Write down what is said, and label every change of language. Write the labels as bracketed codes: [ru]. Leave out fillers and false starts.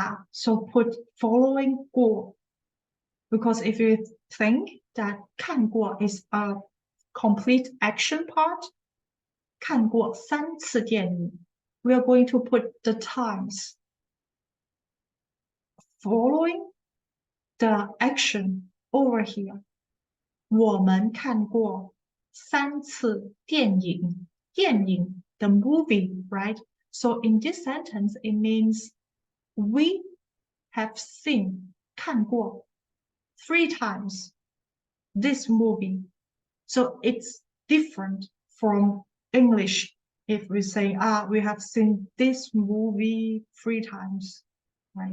[en] So put following 过, because if you think that 看过 is a complete action part, [zh] 看过3次电影, [en] we are going to put the times following the action over here. [zh] 我们看过3次电影, 电影 [en] the movie, right? So in this sentence, it means we have seen 看过 3 times this movie. So it's different from English. If we say, we have seen this movie 3 times, right?